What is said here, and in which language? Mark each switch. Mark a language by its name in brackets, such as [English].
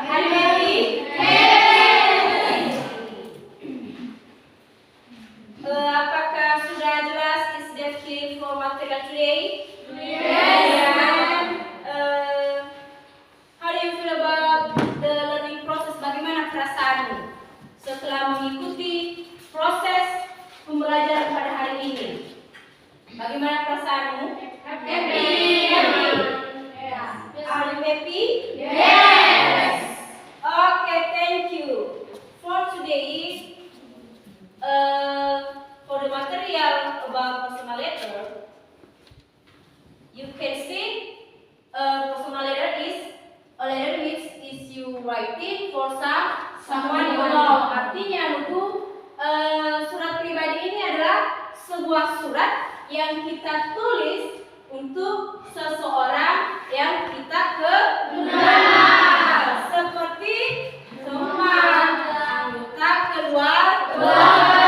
[English] Happy? [Indonesian] Apakah sudah jelas [English] is that clear for material today? Yes. How do you feel about the learning process? [Indonesian] Bagaimana perasaanmu setelah mengikuti proses pembelajaran pada hari ini? Bagaimana perasaanmu? [English] Happy. Are you happy? Yes. Okay, thank you. For today, for the material about personal letter, you can see personal letter is a letter which is you writing for someone you know. [Indonesian] Artinya, surat pribadi ini adalah sebuah surat yang kita tulis untuk seseorang yang kita kenal, seperti teman, anggota keluarga.